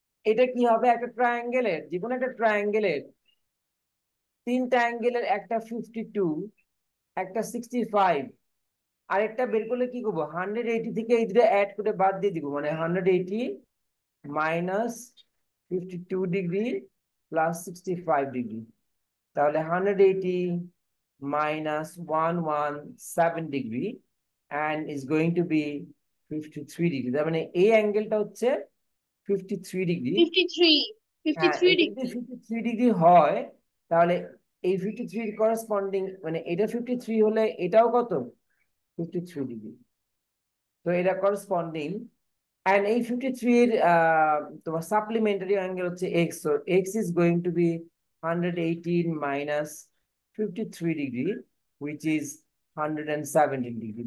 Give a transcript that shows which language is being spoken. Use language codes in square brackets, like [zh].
[bn] এটা কি হবে? একটা ট্রায়াঙ্গেলের, যে কোনো একটা ট্রায়াঙ্গেলের তিনটা অ্যাঙ্গেলের, একটা 52, একটা 65, আরেকটা বের করলে কি করবো? 180 থেকে এই দুটো অ্যাড করে বাদ দিয়ে দিব, মানে 180 -52 ডিগ্রি +65 ডিগ্রি। তাহলে 180 -117 degree [en] and is going to be [bn] 53 degree. তার মানে এই অ্যাঙ্গেলটা হচ্ছে 53 ডিগ্রি। [en] 53, fifty [bn] হ্যাঁ, [en] three [bn] এটা যদি [en] degree [bn] 53 ডিগ্রি হয়, তাহলে এই 53 করেসপন্ডিং, মানে এটা 53 হলে এটাও কত? 53 ডিগ্রি। তো এটা করেসপন্ডিং। এন্ড এই 53 এর তোমার সাপ্লিমেন্টারি অ্যাঙ্গেল হচ্ছে x, [en] So x is going to be 118 -53 degree, which is 117 degree.